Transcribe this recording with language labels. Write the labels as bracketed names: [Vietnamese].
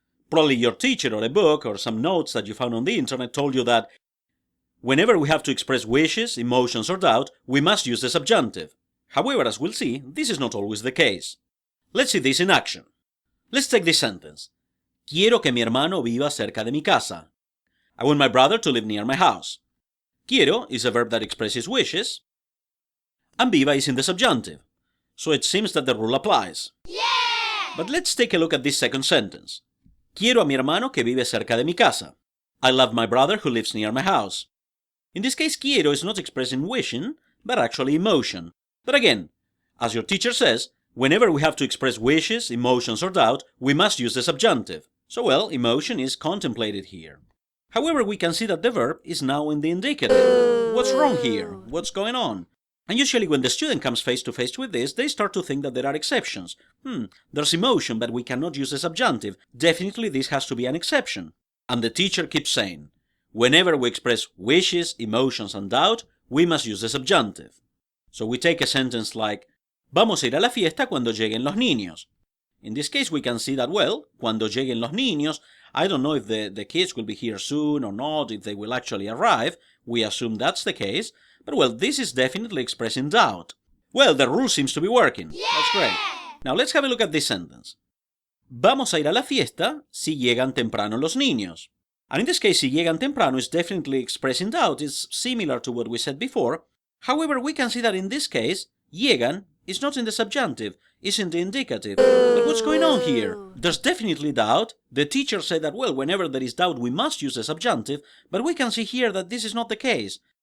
[English] Probably your teacher or a book or some notes that you found on the internet told you that whenever we have to express wishes, emotions or doubt, we must use the subjunctive. However, as we'll see, this is not always the case. Let's see this in action. Let's take this sentence. [Spanish] Quiero que mi hermano viva cerca de mi casa. [English] I want my brother to live near my house. Quiero is a verb that expresses wishes, and viva is in the subjunctive. So it seems that the rule applies. Yeah! But let's take a look at this second sentence. [Spanish] Quiero a mi hermano que vive cerca de mi casa. [English] I love my brother who lives near my house. In this case, quiero is not expressing wishing, but actually emotion. But again, as your teacher says, whenever we have to express wishes, emotions or doubt, we must use the subjunctive. So well, emotion is contemplated here. However, we can see that the verb is now in the indicative. What's wrong here? What's going on? And usually when the student comes face to face with this, they start to think that there are exceptions. There's emotion, but we cannot use the subjunctive. Definitely this has to be an exception. And the teacher keeps saying, whenever we express wishes, emotions and doubt, we must use the subjunctive. So we take a sentence like, [Spanish] Vamos a ir a la fiesta cuando lleguen los niños. [English] In this case we can see that, well, [Spanish] cuando lleguen los niños, [English] I don't know if the kids will be here soon or not, if they will actually arrive. We assume that's the case. But well, this is definitely expressing doubt. Well, the rule seems to be working. Yeah! That's great. Now let's have a look at this sentence. [Spanish] Vamos a ir a la fiesta si llegan temprano los niños. [English] And in this case, [Spanish] si llegan temprano [English] is definitely expressing doubt. It's similar to what we said before. However, we can see that in this case, llegan is not in the subjunctive, it's in the indicative. But what's going on here? There's definitely doubt. The teacher said that, well, whenever there is doubt, we must use the subjunctive, but we can see here that this is not the case.